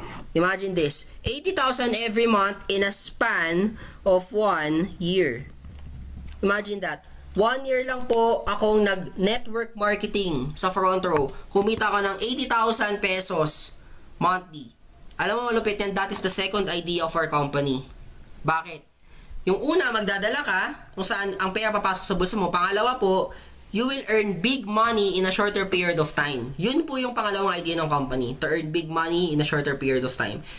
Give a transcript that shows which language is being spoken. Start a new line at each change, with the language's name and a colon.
English: Imagine this, 80,000 every month in a span of 1 year. Imagine that.
Filipino: 1 year lang po akong nag-network marketing sa front row. Kumita ko ng 80,000 pesos monthly. Alam mo malupit yan,
English: that is the second idea of our company.
Filipino: Bakit? Yung una, magdadala ka, kung saan ang pera papasok sa bulsa mo. Pangalawa po,
English: you will earn big money in a shorter period of time.
Filipino: Yun po yung pangalawang idea ng company,
English: to earn big money in a shorter period of time.